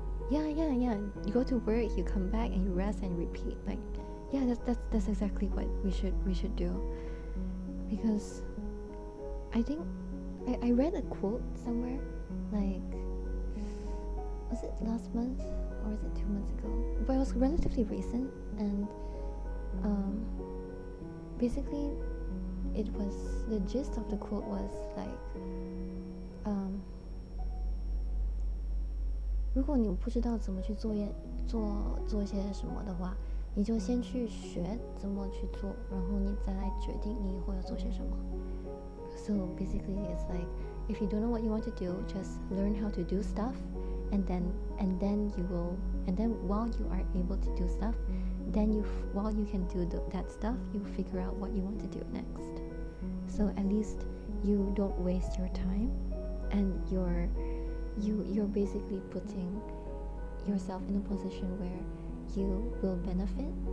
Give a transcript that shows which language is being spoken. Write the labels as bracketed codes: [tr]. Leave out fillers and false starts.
[en] Yeah. You go to work, you come back, and you rest and repeat. Like, yeah, that's exactly what we should do. Because I think I read a quote somewhere, like, was it last month or was it 2 months ago? But it was relatively recent, and basically it was, the gist of the quote was like, [zh] 如果你不知道怎么去做一些什么的话，你就先去学怎么去做，然后你再来决定你以后要做些什么。 [en] So basically it's like, if you don't know what you want to do, just learn how to do stuff, and then while you are able to do stuff, while you can do that stuff, you figure out what you want to do next. So at least you don't waste your time, and you're basically putting yourself in a position where you will benefit.